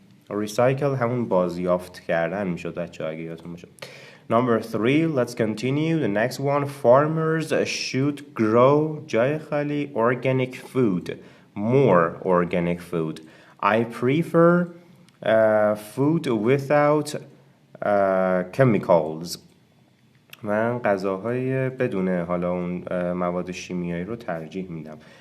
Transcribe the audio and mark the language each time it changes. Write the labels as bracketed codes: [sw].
[fa] Recycle همون بازیافت کردن میشد بچه اگه یادتون باشه. [en] Number 3, let's continue. The next one, farmers should grow [fa] جای خالی [en] organic food. More organic food. I prefer food without chemicals. [fa] من غذاهای بدون حالا اون مواد شیمیایی رو ترجیح میدم.